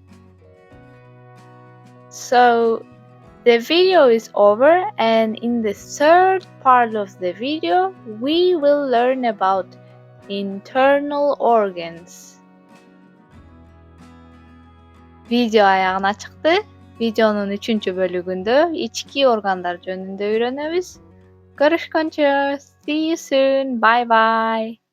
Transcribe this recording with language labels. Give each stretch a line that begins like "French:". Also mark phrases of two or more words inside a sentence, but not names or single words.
English: So the video is over, and in the third part of the video, we will learn about internal organs.
Kyrgyz: Video аягына чыкты. Видеонун 3-бөлүгүндө ички органдар жөнүндө үйрөнөбүз.
English: Görüşkünçe. See you soon. Bye bye.